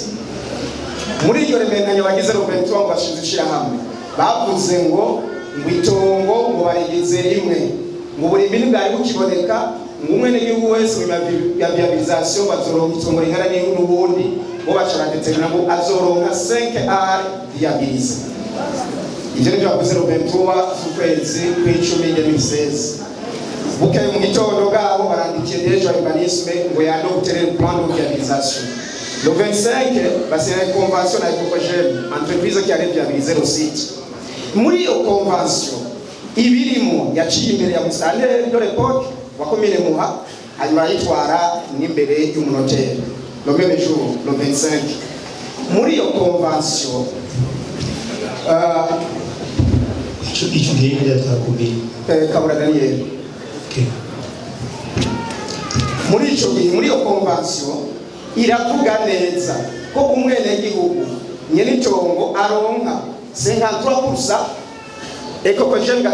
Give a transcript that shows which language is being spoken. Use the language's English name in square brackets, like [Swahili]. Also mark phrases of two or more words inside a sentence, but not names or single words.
[Rundi] Muri iyo remenanya bagize 23 ngo bashizishira hamwe bavuze ngo itongo ngo barigeze rimwe mu burimbi bwari bukiboneka umwe n'igihugu wese mu viabilisation bazoronka itongo ringana n'ubundi bo bacara determina ngo azoronka 5 ar viabilise. Ivyo nivyo bavuze 23 z'ukwezi kw'icumi 2016. Bukeye mu gitondo bwabo barandikiye deje urbanisme ngo yanotere [French] plan de viabilisation. Le 25 basira convention na Ecogem entreprise qui allait viabiliser le site. [Rundi] Muri iyo convention ibirimo yaciye imbere ya musitanteri [French] de l'époque [Rundi] wa komine Muha, hanyuma yitwara n'imbere y'umunoteri [French] le même jour le 25. [Rundi] Muri iyo convention ico gihe yatakubiye Kabura Daniel. Muri ico gihe muri iyo convention iravuga neza ko umwene gihugu nyene itongo aronka 53%, Ecogem gatwara 47%.